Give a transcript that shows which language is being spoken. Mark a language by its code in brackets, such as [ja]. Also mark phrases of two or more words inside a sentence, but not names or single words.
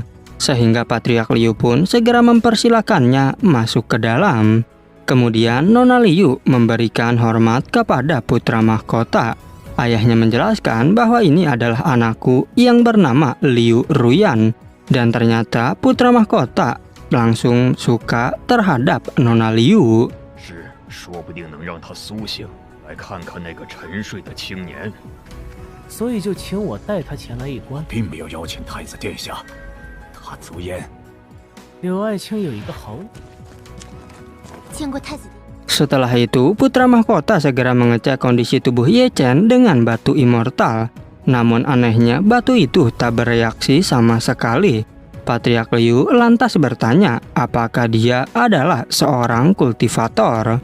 [id] Sehingga Patriark Liu pun segera mempersilakannya masuk ke dalam. Kemudian Nona Liu memberikan hormat kepada putra mahkota. Ayahnya menjelaskan bahwa ini adalah anakku yang bernama Liu Ruyan. Dan ternyata putra mahkota langsung suka terhadap Nona Liu. [zh] 是，说不定能让他苏醒，来看看那个沉睡的青年。所以就请我带他前来一观。并没有邀请太子殿下，他足言柳爱卿有一个好女，见过太子殿。 [id] Setelah itu, putra mahkota segera mengecek kondisi tubuh Ye Chen dengan batu immortal. Namun anehnya, batu itu tak bereaksi sama sekali. Patriark Liu lantas bertanya apakah dia adalah seorang kultivator.